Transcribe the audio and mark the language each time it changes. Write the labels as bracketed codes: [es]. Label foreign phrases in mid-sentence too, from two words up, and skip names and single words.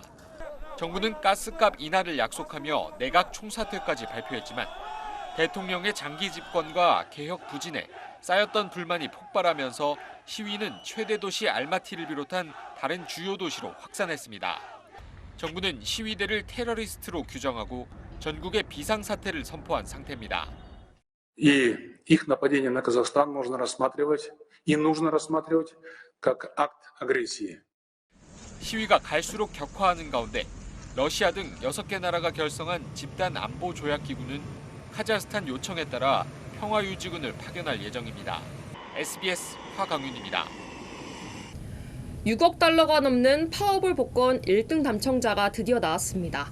[ko] 정부는 가스값 인하를 약속하며 내각 총사퇴까지 발표했지만 대통령의 장기 집권과 개혁 부진에 쌓였던 불만이 폭발하면서 시위는 최대 도시 알마티를 비롯한 다른 주요 도시로 확산했습니다. 정부는 시위대를 테러리스트로 규정하고 전국에 비상사태를 선포한 상태입니다. [ru] И их нападение на Казахстан можно рассматривать и нужно рассматривать как акт агрессии. [ko] 시위가 갈수록 격화하는 가운데 러시아 등 6개 나라가 결성한 집단 안보 조약 기구는 카자흐스탄 요청에 따라 평화유지군을 파견할 예정입니다. SBS 화강윤입니다. 6억 달러가 넘는 파워볼 복권 1등 당첨자가 드디어 나왔습니다.